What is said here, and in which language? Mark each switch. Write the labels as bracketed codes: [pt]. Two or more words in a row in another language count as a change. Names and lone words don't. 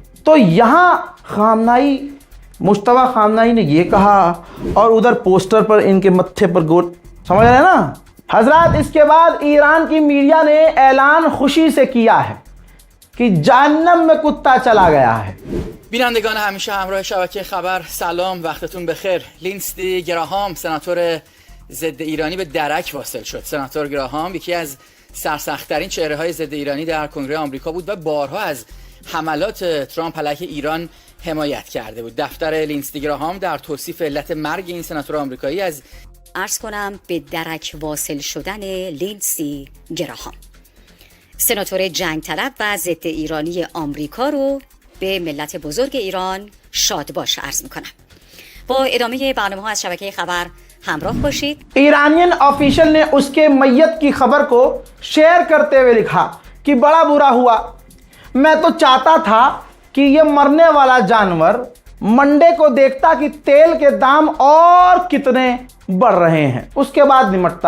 [hi] तो यहां खामनाई, मुश्तबा खामनाई ने ये कहा और उधर पोस्टर पर इनके मत्थे पर गोल, समझ रहे हैं ना हजरात। इसके बाद ईरान की मीडिया ने ऐलान खुशी से किया है कि जहन्नम में कुत्ता चला गया है। [fa] بینندگان همیشه همراه شبکه خبر، سلام، وقتتون بخیر. لیندسی گراهام سناتور ضد ایرانی به درک واصل شد. سناتور گراهام یکی از سرسخت‌ترین چهره‌های ضد ایرانی در کنگره آمریکا بود و بارها از حملات ترامپ علیه ایران حمایت کرده بود. دفتر لیندسی گراهام در توصیف علت مرگ این سناتور آمریکایی از عرض کنم به درک واصل شدن لیندسی گراهام، سناتور جنگ طلب و ضد ایرانی آمریکا رو به ملت بزرگ ایران شاد باش عرض میکنم. با ادامه برنامه ها از شبکه خبر همراه باشید. [hi] ईरानियन ऑफिशियल ने उसके मैयत की खबर को शेयर करते हुए लिखा कि बड़ा बुरा हुआ, मैं तो चाहता था कि ये मरने वाला जानवर मंडे को देखता कि तेल के दाम और कितने बढ़ रहे हैं, उसके बाद निमटता।